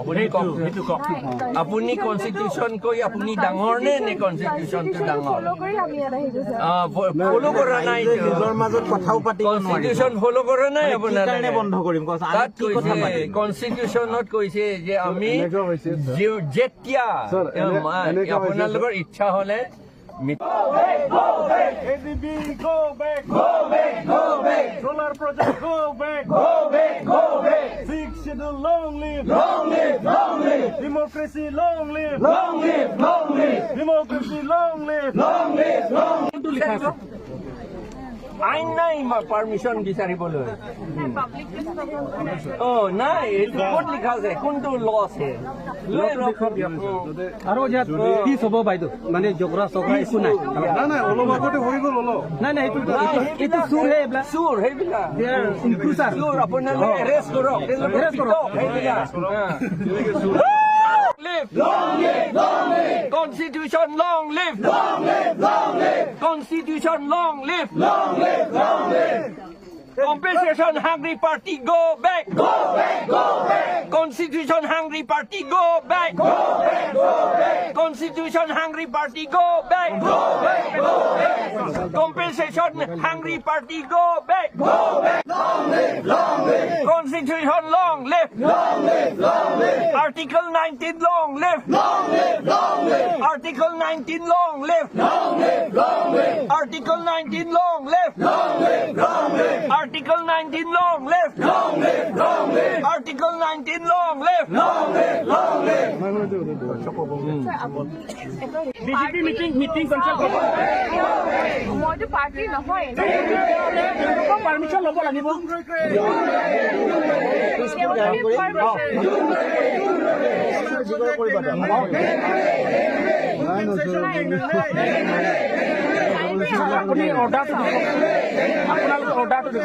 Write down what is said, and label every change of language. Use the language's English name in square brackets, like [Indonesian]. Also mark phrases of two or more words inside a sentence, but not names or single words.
[Assamese] আপুনি কনষ্টিটিউচন কৈ আপুনি ডাঙৰ নে কনষ্টিটিউচনটো ডাঙৰ? ফলো কৰা নাই, নিজৰ মাজত কথাও পাতিব নোৱাৰি। কনষ্টিটিউচন ফলো কৰা নাই আপোনালোকে। বন্ধ কৰিম তাত কৈছে, কনষ্টিটিউচনত কৈছে যে আমি যেতিয়া আপোনালোকৰ ইচ্ছা হলে [English] ADB, go back, go back, go back. Solar project, go back, go back, go back. Sixth schedule, long live, long live, long live. Democracy, long live, long live, long live. Democracy, long live, long live, long live. [Assamese] আইন নাই পাৰ্মিশ্যন বিচাৰিবলৈ। নাই, এইটো ক'ত লিখা আছে? কোনটো ল আছে? আৰু ইয়াত কি হ'ব বাইদেউ, মানে জগৰা চগৰা একো নাই। নাই অলপ আগতে হৈ গ'ল অলপ। নাই এইটো চুৰহে, এইবিলাক চুৰ, সেইবিলাক চুৰ। আপোনালোকে এৰেষ্ট কৰক, সেইবিলাক [English] Long live, long live. Constitution, long live, Long live, long live. Constitution, long live, Long live, long live. Compensation hungry party, go back, Go back, go back. Constitution hungry party, go back, Go back, go back. Constitution hungry party, go back, Go back, go back. Compensation hungry party, go back, Go back. Long live, long live. Constitution, long live, Long live, long live. Article 19, long live, Long live, long live. Article 19, long live, Long live, long live. Article 19, long live, Long live, long live. Article 19, long live, Long live, long live. Article 19, long live. Long live, long live. [Assamese] বিজেপি [English] meeting cancel [Assamese] কৰিব। মইতো পাৰ্টি নহয়, পাৰ্মিশ্যন ল'ব লাগিব। আপুনি অৰ্ডাৰটো দিব, আপোনালোকে অৰ্ডাৰটো দিব।